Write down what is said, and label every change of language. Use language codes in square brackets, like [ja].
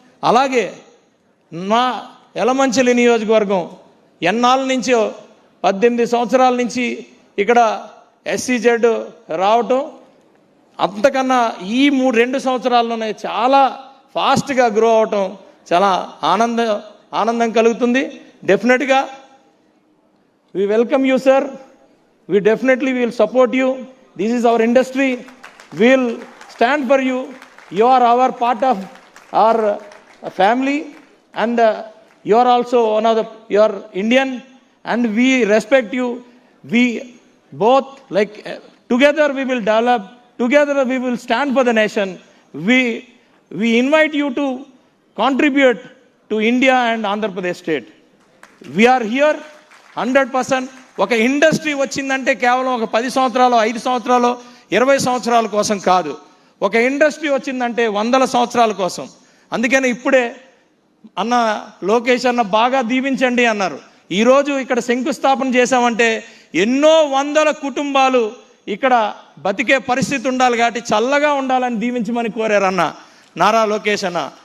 [te] అలాగే మా ఎలమంచిలి నియోజకవర్గం ఎన్నాళ్ళ నుంచో 18 సంవత్సరాల నుంచి ఇక్కడ SEZ రావటం, అంతకన్నా ఈ 2 సంవత్సరాల్లోనే చాలా ఫాస్ట్గా గ్రో అవటం చాలా ఆనందం కలుగుతుంది. [en] డెఫినెట్గా we welcome you, sir. We definitely will support you. This is our industry. we'll stand for you. You are our part of our family, and you are also one of the, you are Indian, and we respect you. We both, like, together we will develop, together we will stand for the nation. We invite you to contribute to India and Andhra Pradesh state. We are here 100%. [te] ఒక industry వచ్చిందంటే కేవలం ఒక 10 సంవత్సరాలు, 5 సంవత్సరాలు, 20 సంవత్సరాల కోసం కాదు. ఒక ఇండస్ట్రీ వచ్చిందంటే 100 సంవత్సరాల కోసం. అందుకని ఇప్పుడే అన్న లోకేష్ అన్న బాగా దీవించండి అన్నారు. ఈరోజు ఇక్కడ శంకుస్థాపన చేశామంటే ఎన్నో వందల కుటుంబాలు ఇక్కడ బతికే పరిస్థితి ఉండాలి కాబట్టి చల్లగా ఉండాలని దీవించమని కోరారు అన్న నారా లోకేష్ అన్న.